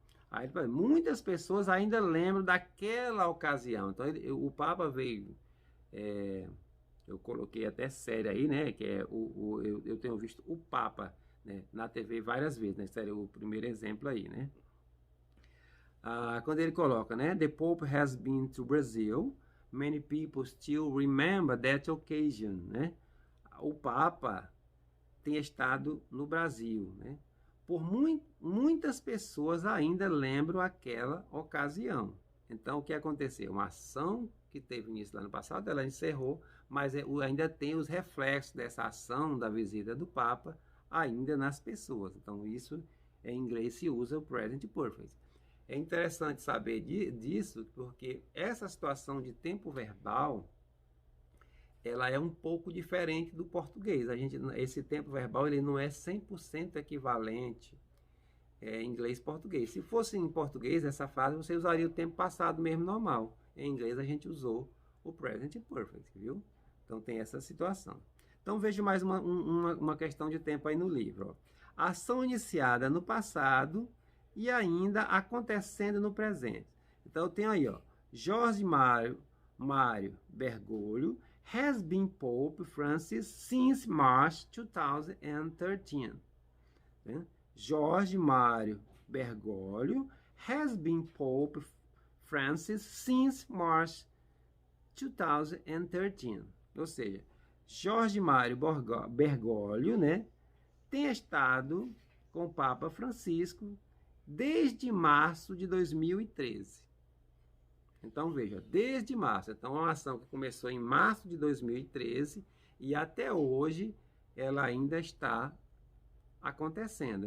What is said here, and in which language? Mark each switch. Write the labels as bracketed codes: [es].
[pt] Aí, muitas pessoas ainda lembram daquela ocasião. Então, o Papa veio... eu coloquei até série aí, né? Que é eu tenho visto o Papa, né, na TV várias vezes, né? Seria o primeiro exemplo aí, né? Quando ele coloca, né? [en] The Pope has been to Brazil. Many people still remember that occasion, né? [pt] O Papa tem estado no Brasil, né? Por muitas pessoas ainda lembram aquela ocasião. Então, o que aconteceu? Uma ação que teve início lá no passado, ela encerrou, mas ainda tem os reflexos dessa ação da visita do Papa ainda nas pessoas. Então, isso em inglês se usa o Present Perfect. É interessante saber disso, porque essa situação de tempo verbal, ela é um pouco diferente do português. Esse tempo verbal ele não é 100% equivalente em inglês e português. Se fosse em português, essa frase você usaria o tempo passado mesmo normal. Em inglês a gente usou o Present Perfect, viu? Então tem essa situação. Então veja mais uma questão de tempo aí no livro, ó. Ação iniciada no passado e ainda acontecendo no presente. Então eu tenho aí, ó, Jorge Mário Bergoglio [en] has been Pope Francis since March 2013. [pt] Né? [en] Jorge Mário Bergoglio has been Pope Francis since March 2013. [pt] Ou seja, Jorge Mário Bergoglio, né, tem estado com o Papa Francisco desde março de 2013. Então, veja, desde março. Então, é uma ação que começou em março de 2013 e até hoje ela ainda está acontecendo.